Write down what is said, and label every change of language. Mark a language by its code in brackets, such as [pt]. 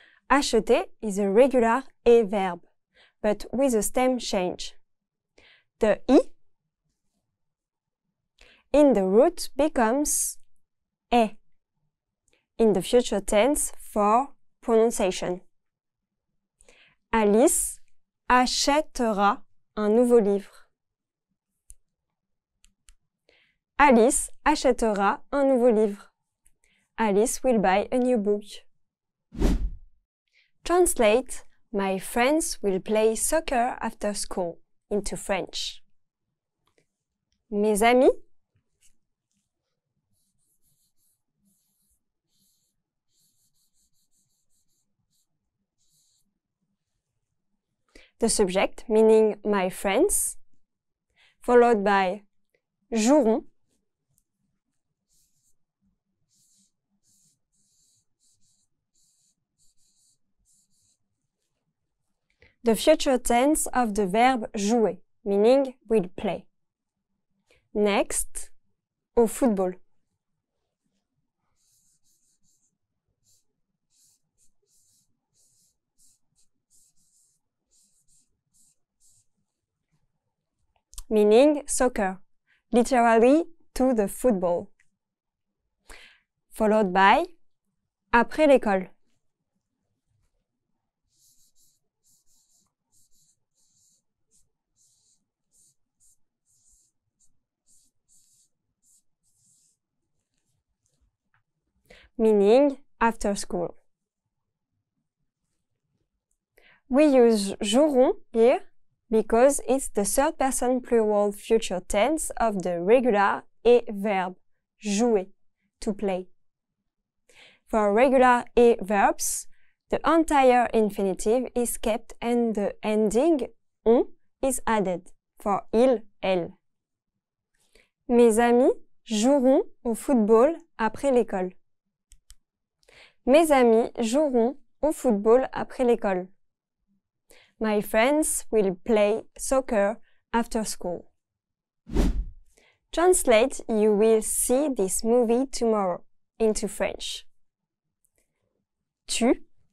[en] Acheter is a regular et verb, but with a stem change. The i in the root becomes e in the future tense for pronunciation. [fr] Alice achètera un nouveau livre. Alice achètera un nouveau livre. [en] Alice will buy a new book. Translate My friends will play soccer after school into French. [fr] Mes amis [en] the subject, meaning my friends, followed by joueront. The future tense of the verb jouer, meaning will play. Next, [fr] au football. [en] Meaning soccer, literally to the football. Followed by [fr] après l'école. [en] Meaning after school. We use joueront here because it's the third person plural future tense of the regular et verb jouer, to play. For regular et verbs, the entire infinitive is kept and the ending on is added for il, elle. [fr] Mes amis joueront au football après l'école. Mes amis joueront au football après l'école. [en] My friends will play soccer after school. Translate You will see this movie tomorrow into French. Tu.